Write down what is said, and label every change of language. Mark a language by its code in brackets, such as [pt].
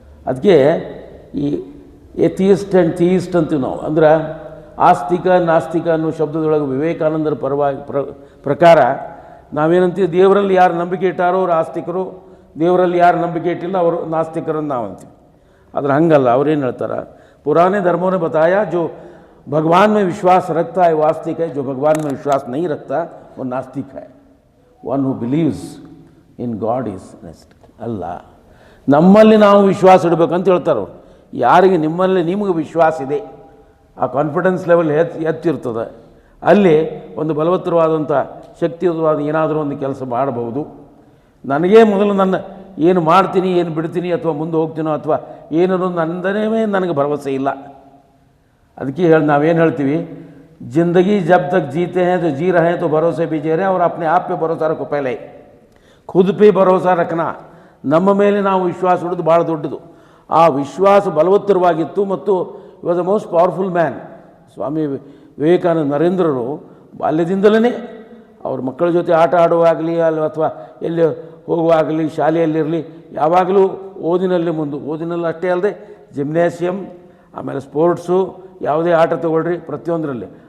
[kn] ಅದಕ್ಕೆ ಈ ಎಥಿಯಿಸ್ಟ್ ಆ್ಯಂಡ್ ಥಿಯಿಸ್ಟ್ ಅಂತೀವಿ ನಾವು. ಅಂದ್ರೆ ಆಸ್ತಿಕ ನಾಸ್ತಿಕ ಅನ್ನೋ ಶಬ್ದದೊಳಗೆ ವಿವೇಕಾನಂದರ ಪ್ರಕಾರ ನಾವೇನಂತೀವಿ, ದೇವರಲ್ಲಿ ಯಾರು ನಂಬಿಕೆ ಇಟ್ಟಾರೋ ಅವರು ಆಸ್ತಿಕರು, ದೇವರಲ್ಲಿ ಯಾರು ನಂಬಿಕೆ ಇಟ್ಟಿಲ್ಲ ಅವರು ನಾಸ್ತಿಕರನ್ನು ನಾವು ಅಂತೀವಿ. ಆದರೆ ಹಂಗಲ್ಲ. ಅವ್ರೇನು ಹೇಳ್ತಾರೆ, [hi] पुराने धर्मों ने बताया जो भगवान में विश्वास रखता है वो आस्तिक है, जो भगवान में विश्वास नहीं रखता वो नास्तिक है. [en] one who believes in God is ನಾಸ್ತಿಕ್ [kn] ಅಲ್ಲ. ನಮ್ಮಲ್ಲಿ ನಾವು ವಿಶ್ವಾಸ ಇಡಬೇಕಂತ ಹೇಳ್ತಾರೆ ಅವರು. ಯಾರಿಗೆ ನಿಮಗೆ ವಿಶ್ವಾಸ ಇದೆ, ಆ ಕಾನ್ಫಿಡೆನ್ಸ್ ಲೆವೆಲ್ ಹೆಚ್ಚಿರ್ತದೆ, ಅಲ್ಲಿ ಒಂದು ಬಲವತ್ತರವಾದಂಥ ಶಕ್ತಿಯುತವಾದ ಏನಾದರೂ ಒಂದು ಕೆಲಸ ಮಾಡಬಹುದು. ನನಗೇ ಮೊದಲು ನನ್ನ ಏನು ಮಾಡ್ತೀನಿ, ಏನು ಬಿಡ್ತೀನಿ, ಅಥವಾ ಮುಂದೆ ಹೋಗ್ತೀನೋ ಅಥವಾ ಏನೋ ನಂದನೇ ನನಗೆ ಭರವಸೆ ಇಲ್ಲ. ಅದಕ್ಕೆ ನಾವೇನು ಹೇಳ್ತೀವಿ, [hi] ಜಿಂದಗಿ ಜಬ್ ತಕ್ ಜೀತೆ ಹೇ तो जी रहे हैं तो भरोसे भी जी रहे हैं और अपने आप पे भरोसा रखो. पहले खुद पे भरोसा रखना. [kn] ನಮ್ಮ ಮೇಲೆ ನಾವು ವಿಶ್ವಾಸ ಇಡೋದು ಭಾಳ ದೊಡ್ಡದು. ಆ ವಿಶ್ವಾಸ ಬಲವತ್ತರವಾಗಿತ್ತು ಮತ್ತು [en] Was the most powerful man. [kn] Swami Vivekananda ನರೇಂದ್ರರು ಬಾಲ್ಯದಿಂದಲೇ ಅವ್ರ ಮಕ್ಕಳ ಜೊತೆ ಆಟ ಆಡುವಾಗಲಿ ಅಲ್ಲಿ ಅಥವಾ ಎಲ್ಲಿ ಹೋಗುವಾಗಲಿ ಶಾಲೆಯಲ್ಲಿರಲಿ ಯಾವಾಗಲೂ ಓದಿನಲ್ಲಿ ಓದಿನಲ್ಲಿ ಅಷ್ಟೇ ಅಲ್ಲದೆ ಜಿಮ್ನೇಷಿಯಮ್, ಆಮೇಲೆ ಸ್ಪೋರ್ಟ್ಸು, ಯಾವುದೇ ಆಟ ತಗೊಳ್ರಿ ಪ್ರತಿಯೊಂದರಲ್ಲಿ.